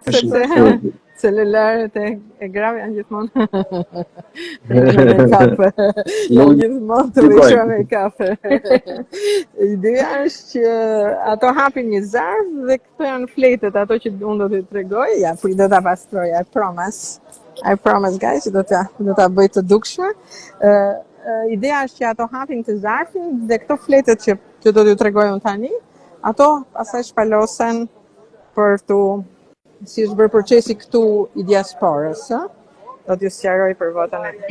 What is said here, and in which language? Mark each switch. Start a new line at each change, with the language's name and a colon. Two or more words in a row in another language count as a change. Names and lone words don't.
Albanian: sepse celularet e grave janë gjithmonë me kafe. Janë gjithmonë të vishur me kafe. Ideja është që ato hapin një zarf dhe këto janë fletët, ato që unë do t'ju tregoj. Ja, do ta pastroj,
English: I promise. I promise guys,
Albanian: do ta bëj të dukshme. Ideja është që ato hapin të zarfin dhe këto fletët që do t'ju tregoj unë tani, ato pastaj shpalosen për tu si është bërë procesi këtu i diasporës, do t'ju sqaroj për votën e.